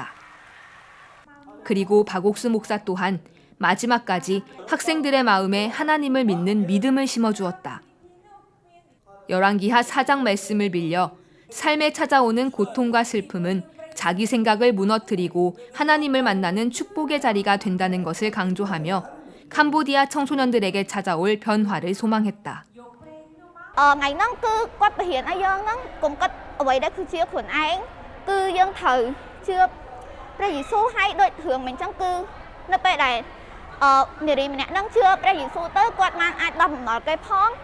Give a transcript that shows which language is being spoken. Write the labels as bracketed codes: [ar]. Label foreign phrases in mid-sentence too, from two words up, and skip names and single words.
[ko] 그리고 박옥수 목사 또한 마지막까지 학생들의 마음에 하나님을 믿는 믿음을 심어주었다. 열왕기하 4장 말씀을 빌려 삶에 찾아오는 고통과 슬픔은 자기 생각을 무너뜨리고 하나님을 만나는 축복의 자리가 된다는 것을 강조하며 캄보디아 청소년들에게 찾아올 변화를 소망했다. [km] ថ្ងៃហ្នឹងគឺគាត់បរិញ្ញាឲ្យយើងហ្នឹងកុំគិតអ្វីដែលគឺជាខ្លួនឯងគឺយើងត្រូវជឿព្រះយេស៊ូវឲ្យដូចរឿងមិនអញ្ចឹងគឺនៅពេលដែលនារីម្នាក់ហ្នឹងជឿព្រះយេស៊ូវទៅគាត់បានអាចដោះបំណុលគេផង